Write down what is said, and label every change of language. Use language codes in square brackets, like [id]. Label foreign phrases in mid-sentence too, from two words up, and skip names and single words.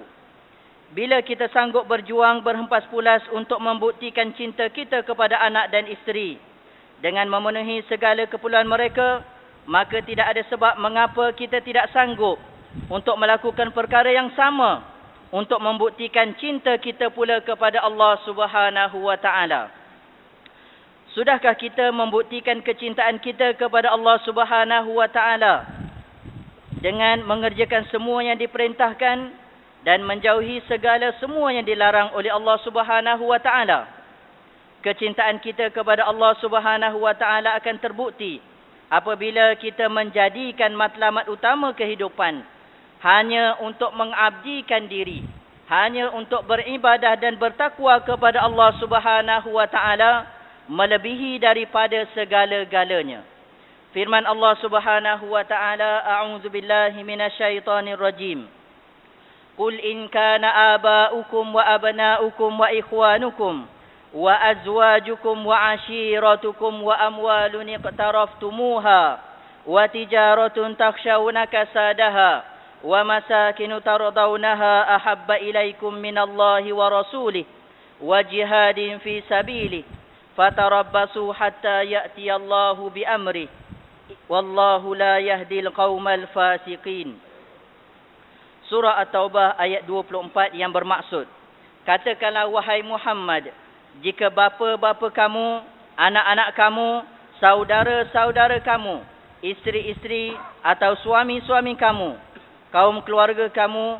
[ms] Bila kita sanggup berjuang berhempas pulas untuk membuktikan cinta kita kepada anak dan isteri dengan memenuhi segala keperluan mereka, maka tidak ada sebab mengapa kita tidak sanggup untuk melakukan perkara yang sama untuk membuktikan cinta kita pula kepada Allah [ar] سبحانه وتعالى. [ms] Sudahkah kita membuktikan kecintaan kita kepada Allah [ar] سبحانه وتعالى [ms] dengan mengerjakan semua yang diperintahkan dan menjauhi segala semua yang dilarang oleh Allah [ar] سبحانه وتعالى? [ms] Kecintaan kita kepada Allah [ar] سبحانه وتعالى [ms] akan terbukti apabila kita menjadikan matlamat utama kehidupan hanya untuk mengabdikan diri, hanya untuk beribadah dan bertakwa kepada Allah [ar] سبحانه وتعالى [ms] melebihi daripada segala-galanya. [ar] Firman Allah سبحانه وتعالى أعوذ بالله من الشيطان الرجيم. قل إن كان آباؤكم وأبناؤكم وإخوانكم وأزواجكم وعشيرتكم وأموال اقترفتموها وتجارة تخشون كسادها ومساكن ترضونها أحب إليكم من الله ورسوله وجهاد في سبيله فتربصوا حتى يأتي الله بأمره والله لا يهدي القوم الفاسقين. [ms] Surah At-Taubah ayat 24 yang bermaksud, katakanlah wahai Muhammad, jika bapa-bapa kamu, anak-anak kamu, saudara-saudara kamu, isteri-isteri atau suami-suami kamu, kaum keluarga kamu,